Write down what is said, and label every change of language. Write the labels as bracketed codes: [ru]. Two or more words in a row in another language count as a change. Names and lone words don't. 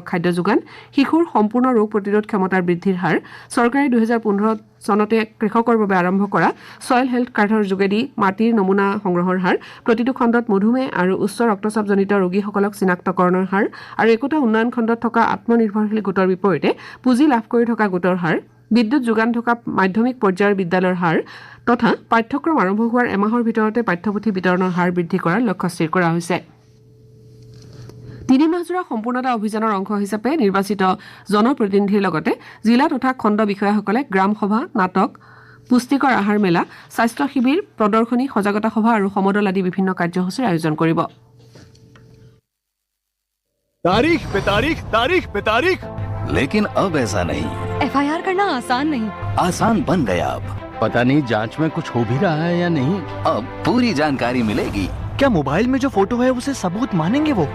[as] খাদ্য যোগান, শিশুৰ সম্পূৰ্ণ ৰোগ প্ৰতিৰোধ ক্ষমতাৰ বৃদ্ধিৰ হাৰ, চৰকাৰে ২০১৫ চনতে কৃষকৰ বাবে আৰম্ভ কৰা ছইল হেল্থ কাৰ্ডৰ যোগেদি মাটিৰ নমুনা সংগ্ৰহৰ হাৰ, প্ৰতিটো খণ্ডত মধুমেহ আৰু উচ্চ ৰক্তচাপজনিত ৰোগীসকলক চিনাক্তকৰণৰ হাৰ আৰু একোটা উন্নয়ন খণ্ডত থকা আত্মনিৰ্ভৰশীল গোটৰ বিপৰীতে পুঁজি লাভ কৰি থকা গোটৰ হাৰ, বিদ্যুৎ যোগান থকা মাধ্যমিক পৰ্যায়ৰ বিদ্যালয়ৰ হাৰ তথা পাঠ্যক্ৰম আৰম্ভ হোৱাৰ এমাহৰ ভিতৰতে পাঠ্যপুথি বিতৰণৰ হাৰ বৃদ্ধি কৰাৰ লক্ষ্য স্থিৰ কৰা হৈছে। ৩ মাহজোৰা সম্পূৰ্ণতা অভিযানৰ অংশ হিচাপে নিৰ্বাচিত জনপ্ৰতিনিধিৰ লগতে জিলা তথা খণ্ড বিষয়াসকলে গ্ৰাম সভা, নাটক, পুষ্টিকৰ আহাৰ মেলা, স্বাস্থ্য শিবিৰ, প্ৰদৰ্শনী, সজাগতা সভা আৰু সমদল আদি বিভিন্ন কাৰ্যসূচীৰ আয়োজন কৰিব। [hi] तारीख पे तारीख, तारीख पे तारीख। लेकिन अब ऐसा नहीं, FIR करना आसान नहीं। आसान बन गया अब। पता नहीं जांच में कुछ हो भी रहा है या नहीं। अब पूरी जानकारी मिलेगी। क्या मोबाइल में जो फोटो है उसे सबूत मानेंगे वो?